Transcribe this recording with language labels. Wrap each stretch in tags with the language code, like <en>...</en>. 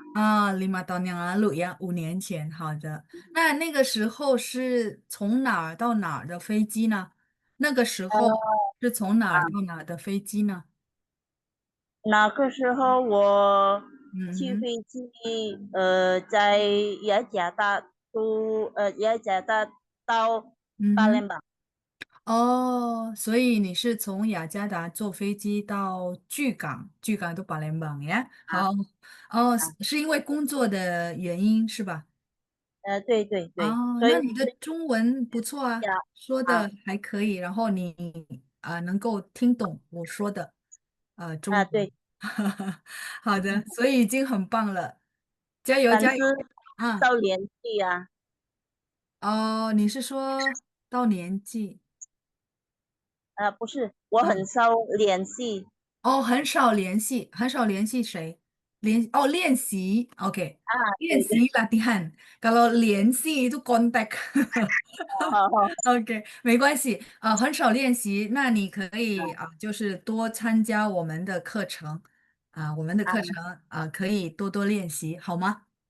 <id>5 tahun yang lalu ya，</id> <zh>5年前。好的，那个时候是从哪儿到哪儿的飞机呢？那个时候呃是从哪儿到哪儿的飞机呢？那个时候我去嗯哼，飞机，在雅加达雅加达到嗯哼。巴林堡。哦，所以你是从雅加达坐飞机到巨港，巨港到巴联邦呀？啊好，哦，是啊，是因为工作的原因是吧？对对对，哦，所以那你的中文不错啊，呀说的啊还可以，然后你能够听懂我说的中文，对，好的，所以已经很棒了，加油加油但是啊！到年纪啊，哦，你是说到年纪？不是，我哦很少联系哦，很少联系，很少联系谁？练习，OK，啊，练习对对，</zh> <id>latihan。 Kalau</id> <zh>联系</zh> <id>itu kontak。</id> <zh>好好 OK，没关系，很少练习，那你可以就是多参加我们的课程，我们的啊，课程可以多多练习，好吗？</zh>